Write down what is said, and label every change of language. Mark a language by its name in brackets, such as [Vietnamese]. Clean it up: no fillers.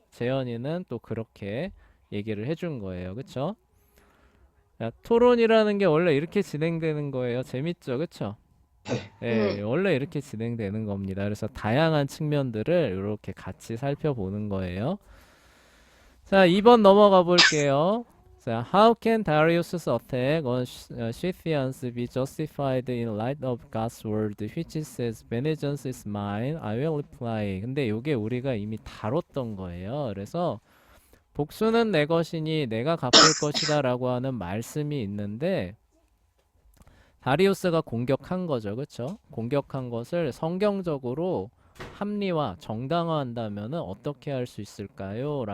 [Korean] 재현이는 또 그렇게 얘기를 해준 거예요. 그쵸? 야, 토론이라는 게 원래 이렇게 진행되는 거예요. 재밌죠? 그쵸? 예, 음. 원래 이렇게 진행되는 겁니다. 그래서 다양한 측면들을 이렇게 같이 살펴보는 거예요. 자, 2번 넘어가 볼게요. [English] 자, how can Darius's attack on Scythians be justified in light of God's word, which says, "Vengeance is mine, I will reply." [Korean] 근데 이게 우리가 이미 다뤘던 거예요. 그래서 복수는 내 것이니 내가 갚을 것이다라고 하는 말씀이 있는데 다리우스가 공격한 거죠. 그쵸? 공격한 것을 성경적으로 합리화, 정당화한다면은 어떻게 할 수 있을까요?